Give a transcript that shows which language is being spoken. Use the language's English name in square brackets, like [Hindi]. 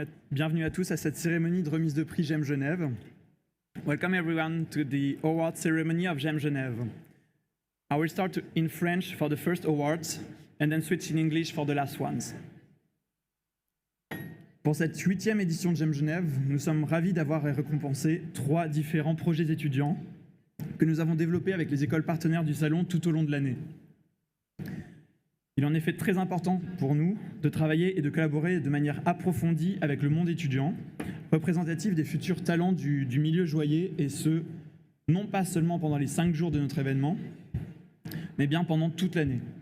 [French] Bienvenue à tous à cette cérémonie de remise de prix GEM Genève. [English] Welcome everyone to the award ceremony of GEM Genève. I will start in French for the first awards and then switch in English for the last ones. [French] Pour cette 8e édition de GEM Genève, nous sommes ravis d'avoir récompensé 3 différents projets étudiants que nous avons développés avec les écoles partenaires du Salon tout au long de l'année. Il est en effet très important pour nous de travailler et de collaborer de manière approfondie avec le monde étudiant, représentatif des futurs talents du milieu joaillier, et ce, non pas seulement pendant les 5 jours de notre événement, mais bien pendant toute l'année.